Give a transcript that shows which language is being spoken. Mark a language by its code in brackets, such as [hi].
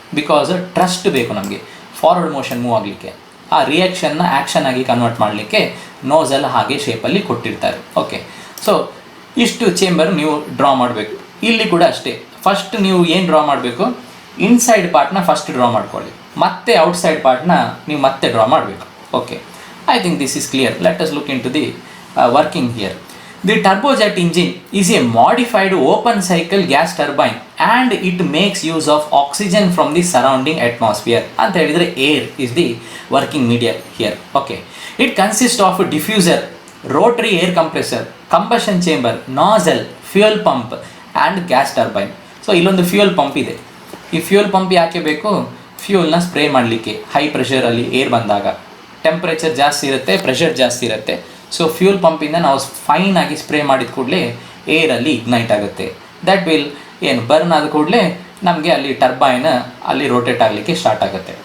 [kn] Because trust ಬೇಕು ನಮಗೆ forward motion move ಆಗಲಿಕ್ಕೆ. ಆ ರಿಯಾಕ್ಷನ್ನ ಆ್ಯಕ್ಷನ್ ಆಗಿ ಕನ್ವರ್ಟ್ ಮಾಡಲಿಕ್ಕೆ ನೋಸಲ್ ಹಾಗೆ ಶೇಪಲ್ಲಿ ಕೊಟ್ಟಿರ್ತಾರೆ. ಓಕೆ, ಸೊ ಇಷ್ಟು ಚೇಂಬರ್ ನೀವು ಡ್ರಾ ಮಾಡಬೇಕು. ಇಲ್ಲಿ ಕೂಡ ಅಷ್ಟೇ, ಫಸ್ಟ್ ನೀವು ಏನು ಡ್ರಾ ಮಾಡಬೇಕು, ಇನ್ಸೈಡ್ ಪಾರ್ಟ್ನ ಫಸ್ಟ್ ಡ್ರಾ ಮಾಡ್ಕೊಳ್ಳಿ, ಮತ್ತೆ ಔಟ್ಸೈಡ್ ಪಾರ್ಟ್ನ ನೀವು ಮತ್ತೆ ಡ್ರಾ ಮಾಡಬೇಕು. [en] Okay, I think this is clear. Let us look into the working here. The turbojet engine is a modified open cycle gas turbine and it makes use of oxygen from the surrounding atmosphere. [kn] ಅಂತ ಹೇಳಿದರೆ [en] air is the working media here. Okay, it consists of a diffuser, rotary air compressor, combustion chamber, nozzle, fuel pump and gas turbine. [kn] So ಇಲ್ಲೊಂದು fuel pump ಇದೆ. ಈ fuel pump ಯಾಕೆ ಬೇಕು? ಫ್ಯೂಯಲ್ನ spray ಮಾಡಲಿಕ್ಕೆ. High ಪ್ರೆಷರಲ್ಲಿ air ಬಂದಾಗ temperature ಜಾಸ್ತಿ ಇರುತ್ತೆ, pressure ಜಾಸ್ತಿ ಇರುತ್ತೆ. ಸೊ ಫ್ಯೂಲ್ ಪಂಪಿಂದ ನಾವು ಫೈನ್ ಆಗಿ ಸ್ಪ್ರೇ ಮಾಡಿದ ಕೂಡಲೇ ಏರಲ್ಲಿ ಇಗ್ನೈಟ್ ಆಗುತ್ತೆ. [en] that will [kn] ಬರ್ನ್ ಆದ ಕೂಡಲೇ ನಮಗೆ ಅಲ್ಲಿ ಟರ್ಬೈನ್ ಅಲ್ಲಿ ರೋಟೇಟ್ ಆಗಲಿಕ್ಕೆ ಸ್ಟಾರ್ಟ್ ಆಗುತ್ತೆ.